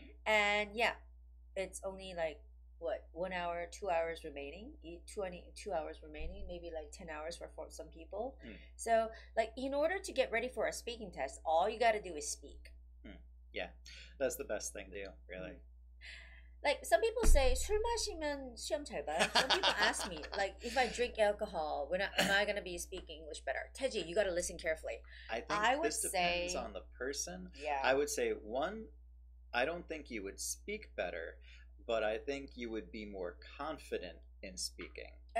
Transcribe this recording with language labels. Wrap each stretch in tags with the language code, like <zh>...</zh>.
<en>And yeah, it's only 1 hour, 2 hours remaining, 2 hours remaining, maybe 10 hours for some people. So in order to get ready for a speaking test, all you got to do is speak. Yeah, that's the best thing to do, really. Some people say</en> <ko>술 마시면 시험 잘 봐요.</ko> <en>Some people ask me if I drink alcohol, am I going to be speaking English better? Teji, you got to listen carefully. I would this depends on the person. Yeah. I would say I don't think you would speak better, but I think you would be more confident in speaking.</en>